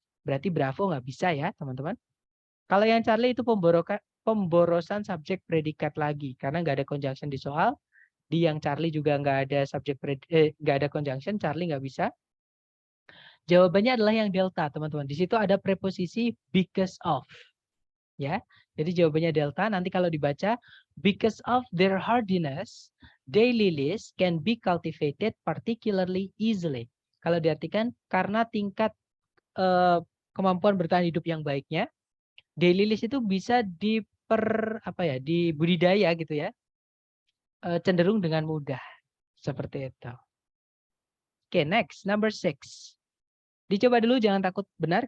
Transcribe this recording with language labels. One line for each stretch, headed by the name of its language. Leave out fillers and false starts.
Indonesian: Berarti bravo nggak bisa ya, teman-teman. Kalau yang Charlie itu pemborosan subjek predikat lagi. Karena nggak ada conjunction di soal. Di yang Charlie juga nggak ada subjek nggak ada conjunction, Charlie nggak bisa. Jawabannya adalah yang delta, teman-teman. Di situ ada preposisi because of. Ya, jadi jawabannya delta. Nanti kalau dibaca,
English: because of their hardiness, daylilies can be cultivated particularly easily.
Indonesian: Kalau diartikan karena tingkat kemampuan bertahan hidup yang baiknya, daylilies itu bisa dibudidaya gitu ya, cenderung dengan mudah seperti itu. Oke, next number 6. Dicoba dulu, jangan takut benar.